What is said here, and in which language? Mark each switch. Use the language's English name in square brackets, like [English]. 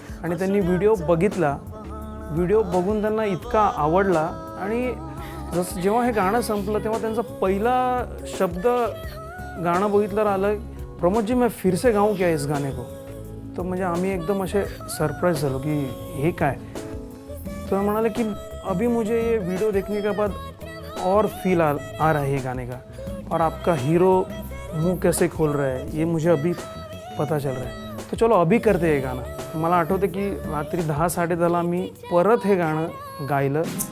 [Marathi] आणि त्यांनी व्हिडिओ बघितला. व्हिडिओ बघून त्यांना इतका आवडला आणि जसं जेव्हा हे गाणं संपलं तेव्हा त्यांचा पहिला शब्द गाणं बघितल्यावर आलं, [Hindi] प्रमोद जी मैं फिर से गाऊं क्या इस गाने को. [Marathi] तर म्हणजे आम्ही एकदम असे सरप्राईज झालो की हे काय. [Hindi] तो म्हणाले कि अभी मुझे ये वीडियो देखने के बाद और फील आ रहा है ये गाने का, और आपका हीरो मुंह कैसे खोल रहा है ये मुझे अभी पता चल रहा है. तो चलो अभी करते हे गाणं. [Marathi] मला आठवतं की रात्री 10-10:30 मी परत हे गाणं गायलं.